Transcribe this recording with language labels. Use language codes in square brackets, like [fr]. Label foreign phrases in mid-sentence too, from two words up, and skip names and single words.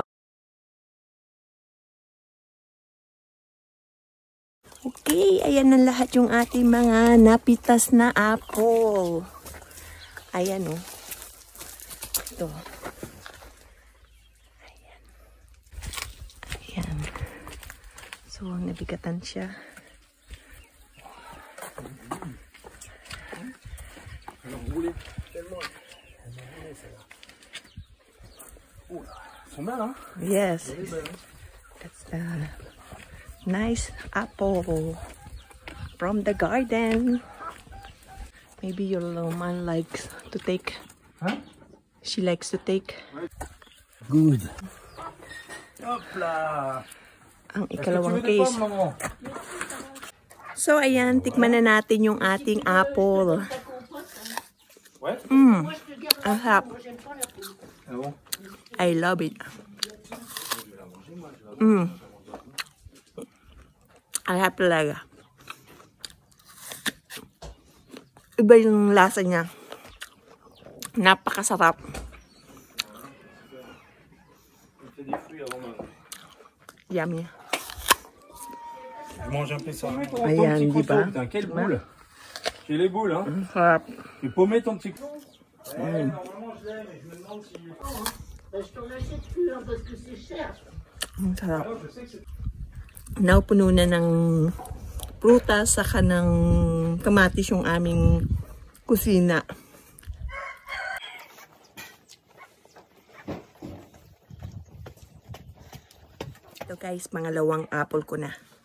[tl] Okay, ayan na lahat yung ating mga napitas na apple. Ayan o. Ito. Ayan. Ayan. So, nabigatan siya. [en] Yes. That's a nice apple from the garden. Maybe your little man likes to take. Huh? She likes to take. Good. [fr] Hop là. [tl] Ang ikalawang case. So, ayan, tikman na natin yung ating apple. Ang sarap. [en] I love it. [tl] Ang sarap talaga. Iba yung lasa niya. Napakasarap. Yummy. [fr] Mange un peu ça. [tl] Ayan, di ba? [fr] Quelle boule? J'ai les boules, hein. [tl] Sarap. [fr] Tu peux mettre ton petit. [tl] Ang sarap. Naupuno na ng prutas saka ng kamatis yung aming kusina. Ito guys, pangalawang apple ko na.